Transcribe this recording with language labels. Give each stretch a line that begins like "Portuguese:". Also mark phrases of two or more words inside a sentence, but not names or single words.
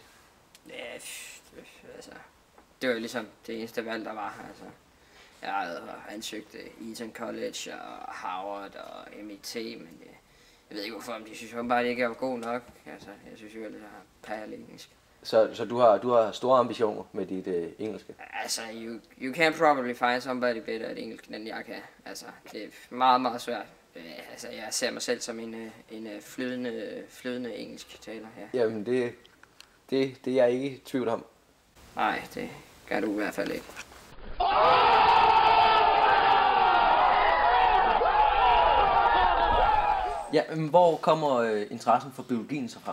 Danish: Ja, altså, det var jo ligesom det eneste valg, der var. Altså, jeg havde ansøgt Eton College og Harvard og MIT, men jeg ved ikke hvorfor, om de synes bare, det ikke er god nok. Altså, jeg synes jo, at jeg har pærlig engelsk. Så du har store ambitioner med dit engelske? Altså,
English: you can probably find somebody better at engelsk,
Danish: end jeg kan. Altså, det er meget, meget svært. Altså, jeg ser mig selv som en flydende engelsk taler her. Jamen, det er jeg ikke i tvivl om. Nej, det gør du i hvert fald ikke. Ja, men hvor kommer interessen for biologien så fra?